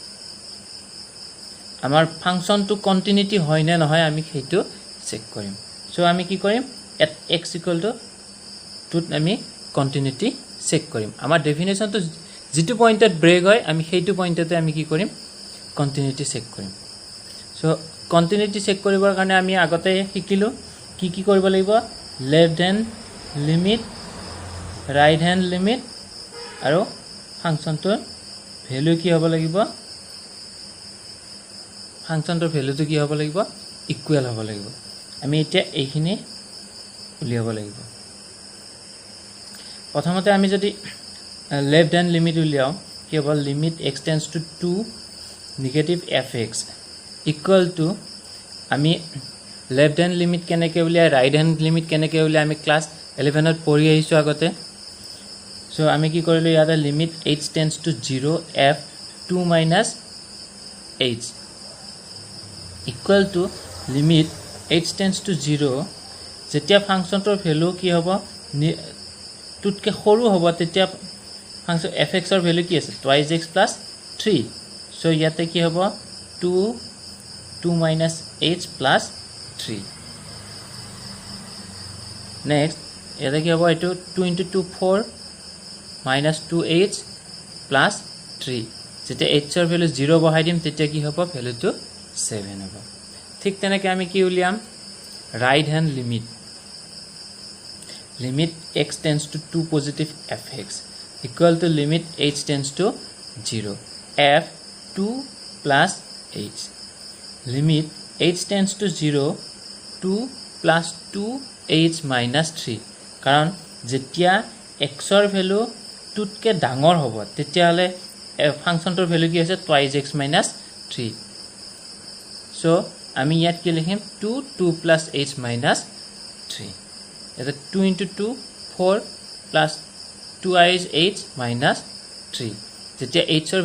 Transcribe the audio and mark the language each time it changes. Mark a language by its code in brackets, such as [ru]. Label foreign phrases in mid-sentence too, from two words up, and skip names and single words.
[as] আমাৰ ফাংচনটো কন্টিনিউটি হয় না নহয় আমি সেইটো চেক কৰিম সো আমি কি কৰিম x = 2 আমি [en] continuity check [as] কৰিম আমাৰ ডেফিনেশনটো যেটো পয়েন্টত ব্ৰেক হয় আমি সেইটো পয়েন্টতে আমি কি কৰিম [en] continuity check [as] কৰিম সো [en] continuity check [as] কৰিবৰ কাৰণে আমি আগতে শিকিলো কি কৰিব লাগিব [en] left hand limit right hand limit [as] আৰু ফাংচনটোৰ ভ্যালু কি হ'ব লাগিব ফাংচনটোৰ ভ্যালুটো কি হ'ব লাগিব ইকুৱেল হ'ব লাগিব আমি এতিয়া এইখিনি উলিয়াব লাগিব প্ৰথমতে আমি [en] যদি left hand limit [as] উলিয়াও কি হ'ব [en] limit x tends to 2 negative fx equal to আমি left hand limit [as] কেনেকৈ উলিয়াই [en] right hand limit [as] কেনেকৈ উলিয়াই আমি ক্লাস 11 ত পঢ়ি আহিছো আগতে সো আমি কি কৰিলো ইয়াতে [en] limit h tends to 0 f 2 minus h equal to limit h tends to 0 [as] যেতিয়া ফাংচনটোৰ ভ্যালু কি হ'ব টুতকে সৰু হ'ব তেতিয়া ফাংচন fx ৰ ভ্যালু কি আছে [en] twice x plus 3 [as] সো ইয়াতে কি হ'ব [en] 2 minus h plus 3 next [as] ইয়াতে কি হ'ব এটো [en] 2 into 2 4 minus 2h plus 3 [as] যেতিয়া h ৰ ভ্যালু 0 বহাই দিম তেতিয়া কি হ'ব ভ্যালুটো 7 হ'ব ঠিক তেনেকৈ আমি কি উলিয়াম [en] right hand limit x tends to 2 positive fx equal to limit h tends to 0 f 2 plus h limit h tends to 0 2 plus 2h minus 3 [as] কাৰণ যেতিয়া x ৰ ভ্যালু টুতকে ডাঙৰ হ'ব তেতিয়ালে ফাংচনটোৰ ভ্যালু কি আছে [en] twice x minus 3 [as] সো আমি ইয়াত কি লিখিম [en] 2 plus h minus 3 এটা 2 into 2 4 plus 2h h minus 3 [as] যেতিয়া h ৰ